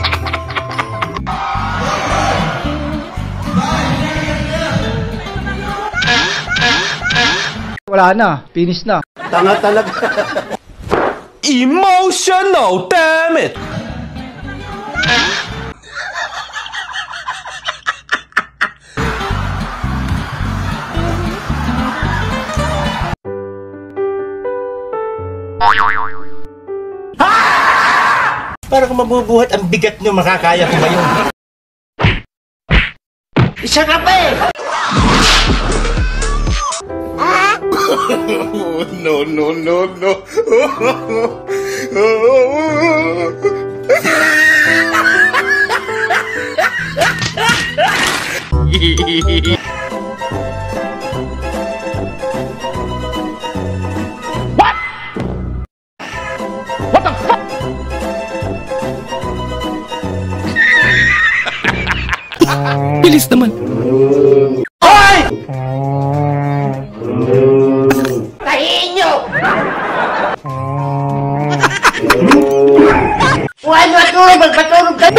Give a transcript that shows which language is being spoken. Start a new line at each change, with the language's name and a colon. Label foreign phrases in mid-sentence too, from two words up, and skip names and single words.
Filipino: Wala na, finish na. Tanga talaga.
English: Emotional, damn it!
Filipino: Para kung mabubuhat ang bigat nyo, makakaya ko ba yun? Isa ka pa eh!
English: No, no, no, no. What? What the fuck?
Filipino: Bilis naman. Hoy! Tahiin nyo! Huwag matulog! Magpatulog ka!